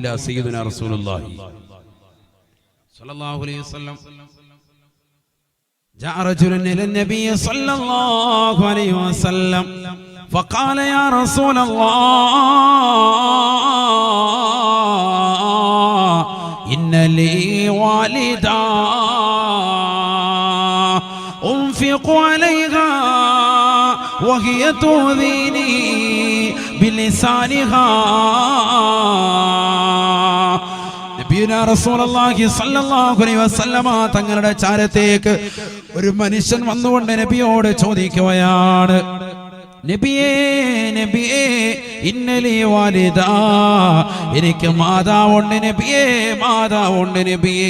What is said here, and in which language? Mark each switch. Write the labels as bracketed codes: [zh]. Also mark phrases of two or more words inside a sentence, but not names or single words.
[ar] سيدنا رسول الله صلى الله عليه وسلم جاء رجل إلى النبي صلى الله عليه وسلم فقال يا رسول الله إن لي والدة أنفق عليها وهي تؤذيني بلسانها. نبينا رسول الله صلى الله عليه وسلم [ml] തങ്ങളുടെ ചാരത്തേക്ക് ഒരു മനുഷ്യൻ വന്നുകൊണ്ട് നബിയോട് ചോദിക്കുകയാണ്, നബിയേ നബിയേ [ar] إن لي والدة, [ml] എനിക്ക് മാതാവുണ്ട് നബിയേ, മാതാവുണ്ട് നബിയേ.